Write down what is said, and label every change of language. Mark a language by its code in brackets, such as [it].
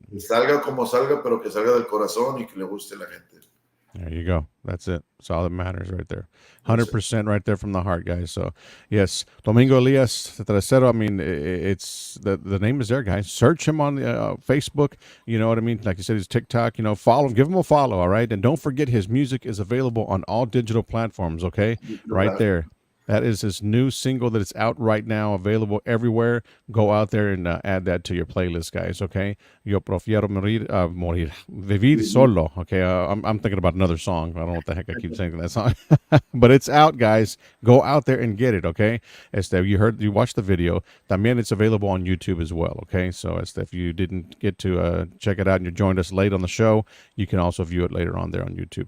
[es] Que salga como salga, pero que salga del corazón y que le guste a la gente. [en] There you go. That's it. That's all that matters right there. 100% right there from the heart, guys. So, yes, Domingo Elias 3zero. I mean, it's the name is there, guys. Search him on Facebook. You know what I mean? Like you said, his TikTok. You know, follow him. Give him a follow, all right? And don't forget, his music is available on all digital platforms, okay? Right there. That is his new single that is out right now, available everywhere. Go out there and add that to your playlist, guys. Okay. [es] Yo prefiero morir, vivir solo. [en] Okay. I'm thinking about another song. I don't know what the heck I keep saying that song, but it's out, guys. Go out there and get it. Okay. You watched the video. [es] También [en] it's available on YouTube as well. Okay. So if you didn't get to check it out and you joined us late on the show, you can also view it later on there on YouTube.